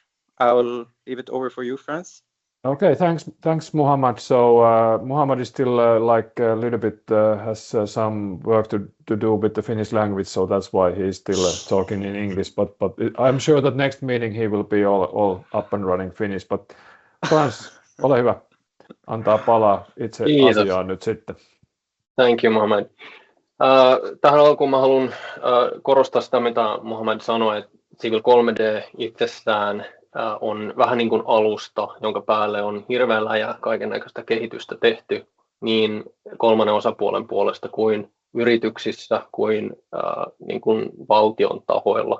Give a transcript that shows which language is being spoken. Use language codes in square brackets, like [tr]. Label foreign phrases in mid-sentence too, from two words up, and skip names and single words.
[en] I will leave it over for you, Franz. Okay, thanks, Muhammad. So Muhammad is still like a little bit has some work to do with the Finnish language, so that's why he's still talking in English. But I'm sure that next meeting he will be all up and running Finnish. [fi] But Franz, ole hyvä. Antaa palaa itse asiaan nyt sitten. [en] Thank you, Muhammad. [fi] Tähän alkuun mä haluan korostaa sitä, mitä Muhammad sanoi, että Civil 3D itsessään on vähän niin kuin alusta, jonka päälle on hirveän läjä kaikennäköistä kehitystä tehty niin kolmannen osapuolen puolesta kuin yrityksissä kuin, niin kuin valtion tahoilla.